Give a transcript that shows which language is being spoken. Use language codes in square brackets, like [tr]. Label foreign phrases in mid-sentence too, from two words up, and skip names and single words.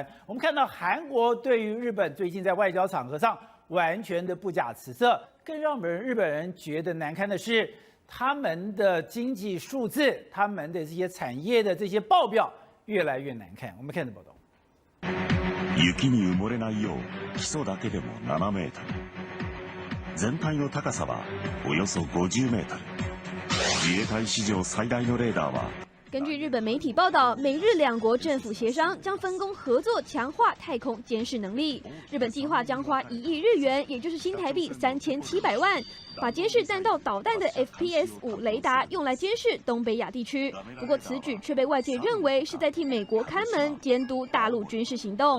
[zh] 我们看到韩国对于日本最近在外交场合上完全的不假辞色，更让日本人觉得难堪的是，他们的经济数字，他们的这些产业的这些报表越来越难看。我们看这报道。 [ja] 雪に埋もれないよう基礎だけでも7メートル全体の高さはおよそ50メートル自衛隊史上最大のレーダーは [zh] 根据日本媒体报道，美日两国政府协商将分工合作，强化太空监视能力。日本计划将花1亿日元，也就是新台币3700万，把监视弹道导弹的 FPS-5 雷达用来监视东北亚地区。不过此举却被外界认为是在替美国看门，监督大陆军事行动。